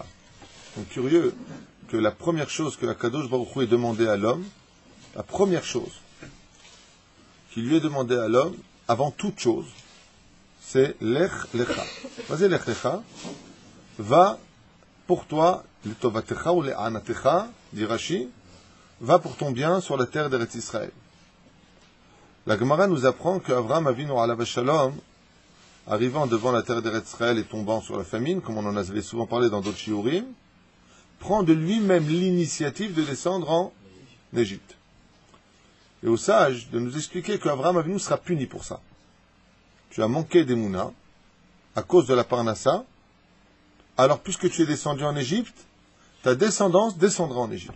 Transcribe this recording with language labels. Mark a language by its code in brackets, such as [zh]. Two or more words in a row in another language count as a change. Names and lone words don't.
[fr] Donc curieux que la première chose que la Kadosh Baruch Hu ait demandé à l'homme, la première chose qui lui est demandée à l'homme, avant toute chose, c'est [he] לך לך. [fr] Vas-y [he] לך לך, [fr] va pour toi, le Tovatecha ou le Anatecha, dit Rashi, va pour ton bien sur la terre d'Eretz Israël. La Gemara nous apprend qu'Avraham Avinu [he] עליו השלום [fr] arrivant devant la terre d'Eretz Israël et tombant sur la famine, comme on en avait souvent parlé dans d'autres shiurim, prend de lui-même l'initiative de descendre en Égypte. Et aux sages de nous expliquer qu'Abraham Avinu sera puni pour ça. Tu as manqué d'Emouna à cause de la Parnassa, alors puisque tu es descendu en Égypte, ta descendance descendra en Égypte.